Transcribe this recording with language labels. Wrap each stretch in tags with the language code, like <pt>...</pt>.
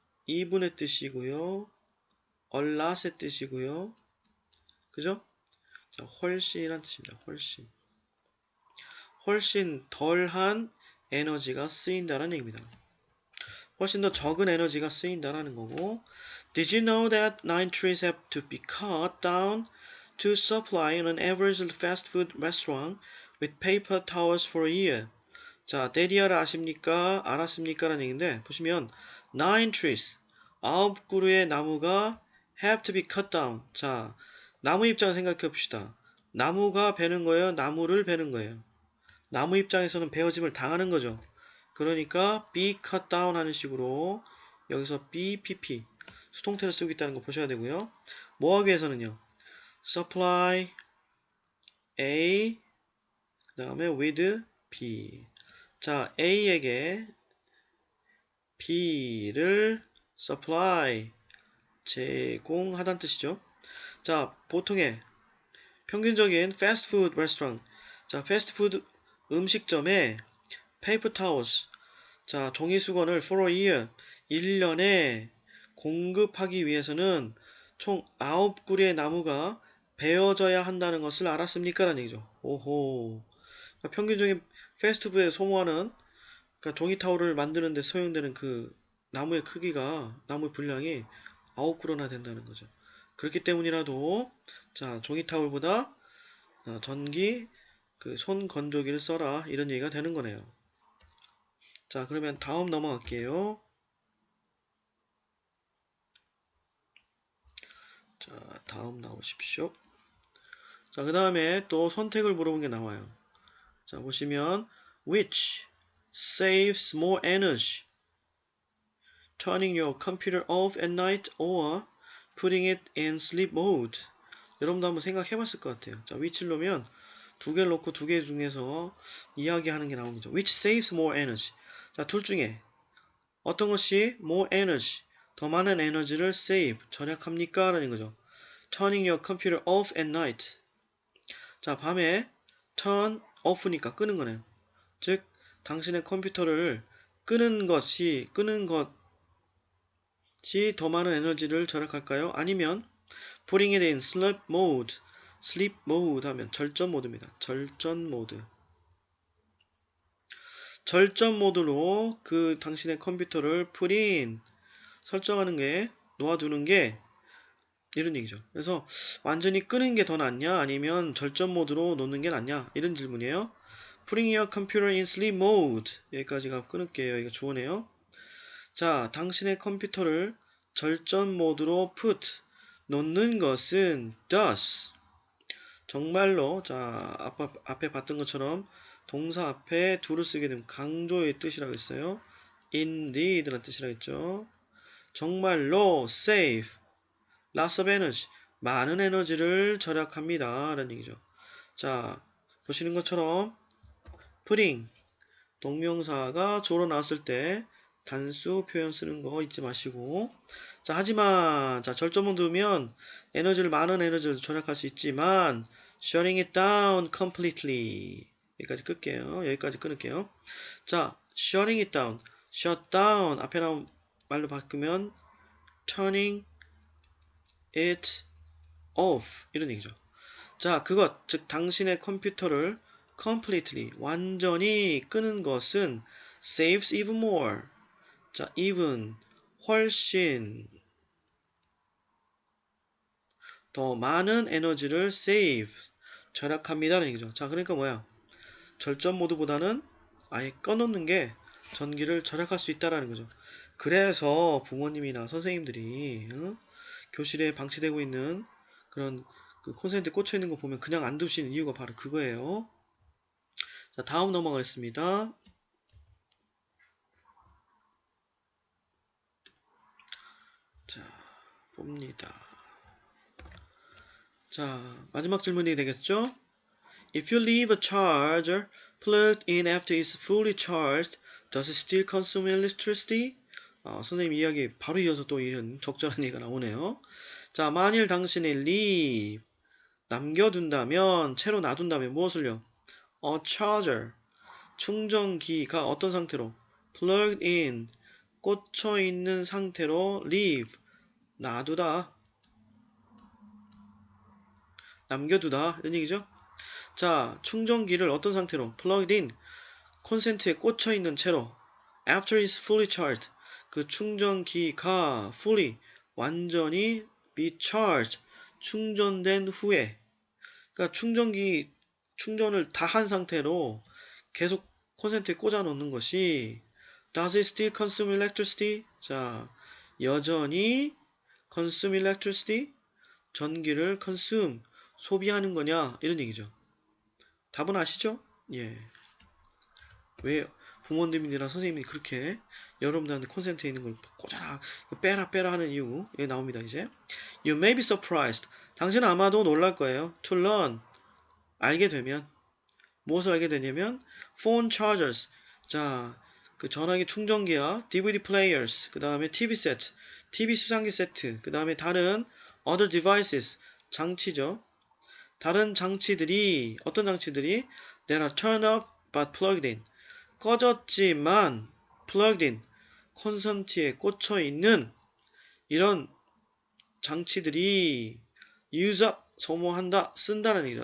<ko>2분의 뜻이고요. a lot의 뜻이고요. 그죠? 자, 훨씬이란 뜻입니다. 훨씬 덜한 에너지가 쓰인다는 얘기입니다. 훨씬 더 적은 에너지가 쓰인다라는 거고,</ko> <en>Did you know that 9 trees have to be cut down to supply an average fast food restaurant with paper towels for a year?</en> <ko>자, 데디아를 아십니까? 알았습니까? 라는 얘기인데 보시면 9 trees, 9그루의 나무가</ko> <en>have to be cut down.</en> <ko>자, 나무 입장 생각해 봅시다. 나무가 베는 거예요? 나무를 베는 거예요? 나무 입장에서는 베어짐을 당하는 거죠. 그러니까 be cut down 하는 식으로 여기서 BPP 수동태를 쓰고 있다는 거 보셔야 되고요. 뭐 하기 위해서는요.</ko> <en>supply A</en> <ko>그 다음에</ko> <en>with B.</en> <ko>자, A에게 B를 supply 제공하다는 뜻이죠. 자, 보통의 평균적인 패스트푸드 레스토랑. 자, 패스트푸드 음식점에 paper towels. 자, 종이 수건을</ko> <en>for a year</en> <ko>1년에 공급하기 위해서는 총 9그루의 나무가 베어져야 한다는 것을 알았습니까? 라는 얘기죠. 오호. 그러니까 평균적인 패스트푸드에 소모하는 그러니까 종이 타월을 만드는데 사용되는 그 나무의 크기가 나무의 분량이 9그루나 된다는 거죠. 그렇기 때문이라도 자, 종이 타월보다 전기 그 손 건조기를 써라 이런 얘기가 되는 거네요. 자, 그러면 다음 넘어갈게요. 자, 다음 나오십시오. 자, 그 다음에 또 선택을 물어본 게 나와요. 자, 보시면</ko> <en>which saves more energy? Turning your computer off at night or putting it in sleep mode.</en> <ko>여러분도 한번 생각해 봤을 것 같아요. 자, which를 놓으면 두 개를 놓고 두 개 중에서 이야기하는 게 나오는 거죠.</ko> <en>Which saves more energy?</en> <ko>자, 둘 중에 어떤 것이</ko> <en>more energy,</en> <ko>더 많은 에너지를 save, 절약합니까? 라는 거죠.</ko> <en>Turning your computer off at night.</en> <ko>자, 밤에 turn off니까 끄는 거네요. 즉, 당신의 컴퓨터를 끄는 것이 더 많은 에너지를 절약할까요? 아니면</ko> <en>putting it in sleep mode</en> <ko>하면 절전 모드입니다. 절전 모드. 절전 모드로 그 당신의 컴퓨터를 put in 설정하는 게 놓아두는 게 이런 얘기죠. 그래서 완전히 끄는 게 더 낫냐 아니면 절전 모드로 놓는 게 낫냐 이런 질문이에요.</ko> <en>Putting your computer in sleep mode</en> <ko>여기까지가 끊을게요. 이거 주어네요. 자, 당신의 컴퓨터를 절전 모드로 put 놓는 것은 does 정말로 자 앞에 봤던 것처럼 동사 앞에 do를 쓰게 되면 강조의 뜻이라고 했어요. indeed라는 뜻이라고 했죠. 정말로</ko> <en>save lots of energy</en> <ko>많은 에너지를 절약합니다 라는 얘기죠. 자, 보시는 것처럼 putting 동명사가 조로 나왔을 때 단수 표현 쓰는 거 잊지 마시고 자, 하지만 자, 절전모드면 많은 에너지를 절약할 수 있지만</ko> <en>shutting it down completely</en> <ko>여기까지 끌게요. 여기까지 끊을게요. 자,</ko> <en>shutting it down</en> <ko>shut down 앞에 나온 말로 바꾸면</ko> <en>turning it off</en> <ko>이런 얘기죠. 자, 그것 즉 당신의 컴퓨터를 completely 완전히 끄는 것은</ko> <en>saves even more.</en> <ko>자, even 훨씬 더 많은 에너지를 save 절약합니다라는 얘기죠. 자, 그러니까 뭐야? 절전 모드보다는 아예 꺼놓는 게 전기를 절약할 수 있다라는 거죠. 그래서 부모님이나 선생님들이 교실에 방치되고 있는 그런 그 콘센트에 꽂혀 있는 거 보면 그냥 안 두시는 이유가 바로 그거예요. 자, 다음 넘어가겠습니다. 자, 봅니다. 자, 마지막 질문이 되겠죠?</ko> <en>If you leave a charger plugged in after it's fully charged, does it still consume electricity?</en> <ko>선생님 이야기 바로 이어서 또 이런 적절한 얘기가 나오네요. 자, 만일 당신이 leave 남겨둔다면, 채로 놔둔다면 무엇을요?</ko> <en>A charger</en> <ko>충전기가 어떤 상태로?</ko> <en>plugged in</en> <ko>꽂혀 있는 상태로 leave 놔두다 남겨두다 이런 얘기죠. 자, 충전기를 어떤 상태로?</ko> <en>plugged in</en> <ko>콘센트에 꽂혀 있는 채로</ko> <en>after it's fully charged</en> <ko>그 충전기가 fully 완전히</ko> <en>be charged,</en> <ko>충전된 후에. 그러니까 충전을 다 한 상태로 계속 콘센트에 꽂아 놓는 것이</ko> <en>Does it still consume electricity?</en> <ko>자, 여전히</ko> <en>consume electricity?</en> <ko>전기를 consume, 소비하는 거냐? 이런 얘기죠. 답은 아시죠? 예. 왜 부모님이랑 선생님이 그렇게 여러분들한테 콘센트에 있는 걸 꽂아라, 빼라 빼라 하는 이유 예, 나옵니다. 이제</ko> <en>You may be surprised.</en> <ko>당신은 아마도 놀랄 거예요.</ko> <en>To learn.</en> <ko>알게 되면 무엇을 알게 되냐면</ko> <en>phone chargers.</en> <ko>자, 그 전화기 충전기와 DVD players, 그 다음에 TV set, TV 수상기 세트, 그 다음에 다른</ko> <en>other devices,</en> <ko>장치죠. 다른 장치들이 어떤 장치들이</ko> <en>that are turned up but plugged in.</en> <ko>꺼졌지만</ko> <en>plugged in.</en> <ko>콘센트에 꽂혀 있는 이런 장치들이</ko> <en>use up,</en> <ko>소모한다, 쓴다는 얘기죠.</ko>